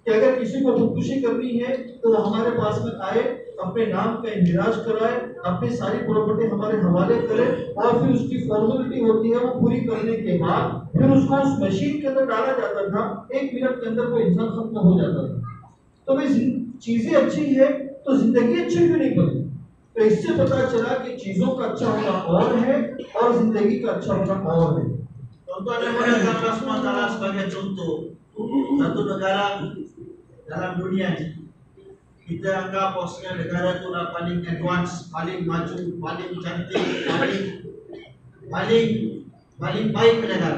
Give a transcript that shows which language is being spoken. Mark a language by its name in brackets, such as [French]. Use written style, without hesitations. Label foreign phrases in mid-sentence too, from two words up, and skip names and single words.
[Hindi] कि अगर किसी को खुदकुशी करनी है तो वो हमारे पास में आए, अपने नाम का इंदिराज कराए, अपनी सारी प्रॉपर्टी हमारे हवाले करे और फिर उसकी फॉर्मेलिटी होती है वो पूरी करने के बाद फिर उसको उस मशीन के अंदर डाला जाता था। 1 मिनट के अंदर वो इंसान खत्म हो जाता था। तो भाई चीजें अच्छी है तो जिंदगी अच्छी क्यों नहीं बनी? तो इससे पता चला कि चीजों का अच्छा होना और है और जिंदगी का अच्छा होना और है। [Malay] Contoh yang mudah Allah SWT sebagai contoh satu negara dalam dunia ini. Kita anggap bahwasanya negara itu adalah paling advance, paling maju, paling cantik, paling baik negara.